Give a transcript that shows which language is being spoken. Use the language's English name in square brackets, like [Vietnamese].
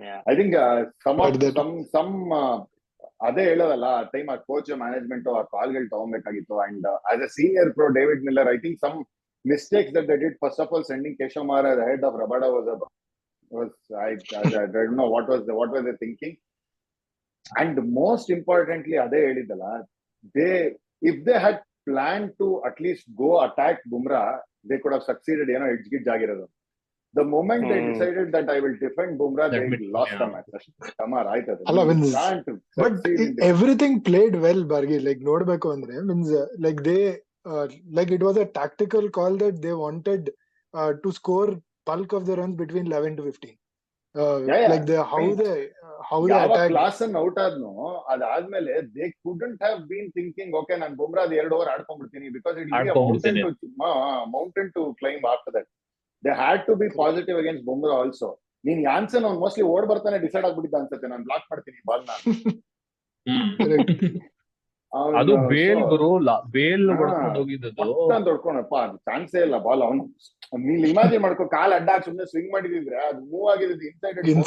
[English] I think [Kannada] some ಅದೇ ಹೇಳೋದಲ್ಲ, time ಆ ಕೋಚ್ ಮ್ಯಾನೇಜ್ಮೆಂಟ್ ಆ ಕಾಲ್ಗಳು ತಗೊಬೇಕಾಗಿತ್ತು. [English] And as a senior pro David Miller, I think some mistakes that they did. First of all, sending Keshav Maharaj ahead of Rabada I don't know what was they thinking. And most importantly, [Kannada] ade helidala, [English] if they had planned to at least go attack Bumrah, they could have succeeded. Edge [Kannada] ಆಗಿರೋದು. [English] The moment they decided that I will defend Bumrah, they lost the match. [Kannada] Kamar ಆಯ್ತದೆ. [English] But everything played well, Bargi. Like [Kannada] ನೋಡ್ಬೇಕು ಅಂದ್ರೆ [English] means like they like it was a tactical call that they wanted to score bulk of the runs between 11 to 15. Like how they attack. Klassen out [Kannada] ಆದ್ನೋ ಅದಾದ್ಮೇಲೆ [English] they couldn't have been thinking, okay [Kannada] ನಾನು Bumrah 2 over ಆಡ್ಕೊಂಡ್ಬಿಡ್ತೀನಿ, [English] because it will be a mountain to climb after that. They had to be positive against Bumrah also. [Kannada] ನೀನ್ ಯಾನ್ಸನ್ ಅವ್ನು mostly ಓಡ್ ಬರ್ತಾನೆ decide ಆಗ್ಬಿಟ್ಟಿದ್ದ ಅನ್ಸುತ್ತೆ, ನಾನು block ಮಾಡ್ತೀನಿ ಬಾಲ್ನ. ಅದು ಬೇಲ್ ಹೊಡ್ಕೊಂಡು ಹೋಗಿದ್ದು ಹೊಡ್ಕೊಂಡಪ್ಪ, ಅದು ಚಾನ್ಸೇ ಇಲ್ಲ ಬಾಲ್. ಅವನು ನೀನ್ ಇಮ್ಯಾಜಿನ್ ಮಾಡ್ಕೊ, ಕಾಲ್ ಅಡ್ಡ ಹಾಕಿ ಸುಮ್ಮನೆ ಸ್ವಿಂಗ್ ಮಾಡಿದ್ರೆ ಅದು ಮೂವ್ ಆಗಿದ್ದು ಇನ್ಸೈಡ್.